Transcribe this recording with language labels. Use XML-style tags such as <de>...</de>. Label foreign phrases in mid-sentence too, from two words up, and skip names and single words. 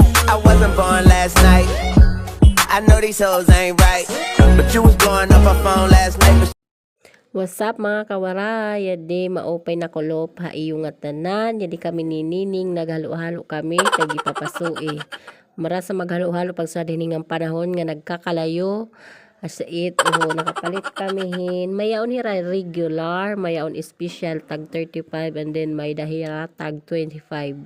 <en>I wasn't born last night. I know these hoes ain't right, but you was blowing up her phone last night. What's up</en> <war>mga kawaray? Yadi maupay na kulop ha iyong tanan. Yadi kami ninining naghalo-halo kami kay gipapasui. Mara sa maghalo-halo pag sa diningang panahon nga nagkakalayo. Asa it nakapalit kami hin. Mayaon hira regular, mayaon special tag 35</war> <en>and then</en> <war>may dahira tag 25.</war>